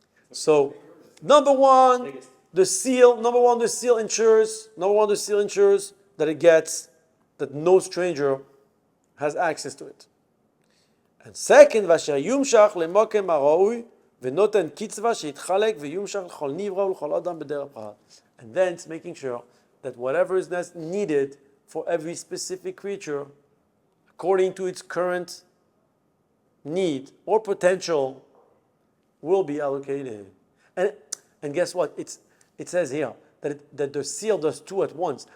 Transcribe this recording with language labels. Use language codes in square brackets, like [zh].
[en] So, number one, the seal ensures that it gets, that no stranger has access to it. And second, [he] ואשר יומשך למוקם הראוי ונותן קצבה שיתחלק ויומשך לכל נברא ולכל אדם בדרך פרט. [en] And then it's making sure that whatever is needed for every specific creature, according to its current need or potential, will be allocated. And guess what? It says here that the seal does two at once.